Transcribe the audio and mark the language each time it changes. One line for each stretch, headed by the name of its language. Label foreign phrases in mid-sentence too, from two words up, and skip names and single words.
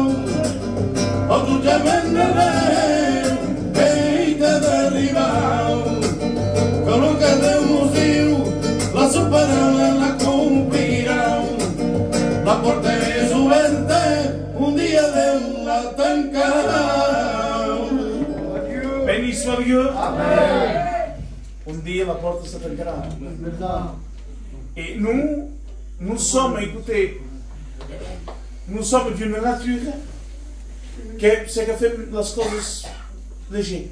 Catalan: El jutjament de Déu, ell t'ha d'arribar. Que el que Déu diu, la seva paraula la complirà. La porta és oberta, un dia Déu la tancarà.
French: Béni soit Dieu. Amen.
Catalan: Un dia la porte se tancarà.
French: Et nous sommes, écoutez, nous sommes d'une nature c'est que fait les choses légères.